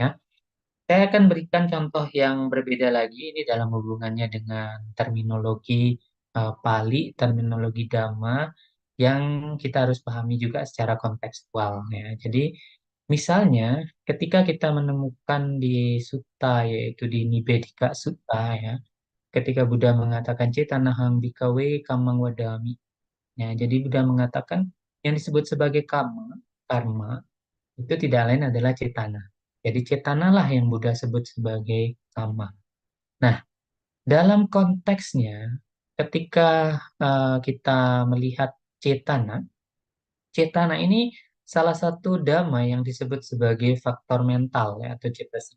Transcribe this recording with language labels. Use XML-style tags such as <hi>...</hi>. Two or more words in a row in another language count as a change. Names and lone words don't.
<id>Saya akan berikan contoh yang berbeda lagi ini dalam hubungannya dengan terminologi Pali, terminologi Dhamma yang kita harus pahami juga secara kontekstual. Ya. Jadi misalnya ketika kita menemukan di sutta yaitu di Nibbedika Sutta ya, ketika Buddha mengatakan</id> <pi>cetanahang bhikkhave kamang wadami.</pi> <id>Ya, jadi Buddha mengatakan yang disebut sebagai karma itu tidak lain adalah cetana. Jadi cetanalah yang Buddha sebut sebagai karma. Nah, dalam konteksnya, ketika kita melihat cetana, cetana ini salah satu dhamma yang disebut sebagai faktor mental ya, atau cetasika.</id>